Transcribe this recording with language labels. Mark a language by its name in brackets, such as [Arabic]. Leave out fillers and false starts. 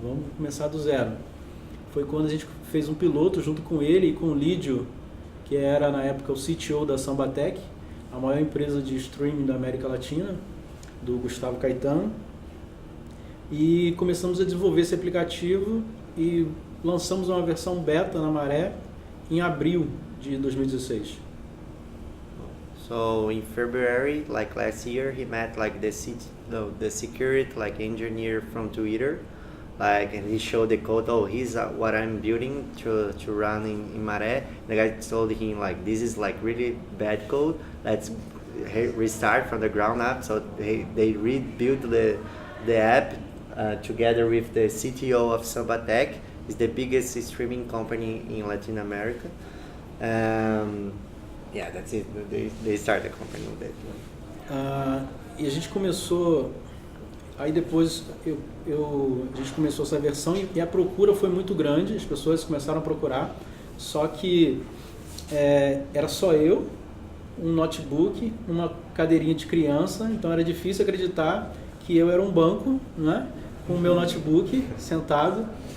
[Portuguese] Vamos começar do zero. Foi quando a gente fez um piloto junto com ele e com o Lídio, que era na época o CTO da Sambatec, a maior empresa de streaming da América Latina, do Gustavo Caetano. E começamos a desenvolver esse aplicativo e lançamos uma versão beta na Maré em abril de 2016. [English] So in February, like last year, he met like the security like engineer from Twitter, like, and he showed the code. Oh, he's what I'm building to run in Maré. The guy told him like, this is like really bad code. Let's restart from the ground up. So they rebuilt the app together with the CTO of Sambatec. It's the biggest streaming company in Latin America. Yeah, that's it. They started the company with that. [Portuguese] E a gente começou, aí depois a gente começou essa versão e a procura foi muito grande, as pessoas começaram a procurar, só que era só eu, um notebook, uma cadeirinha de criança, então era difícil acreditar que eu era um banco, né, com o meu notebook sentado.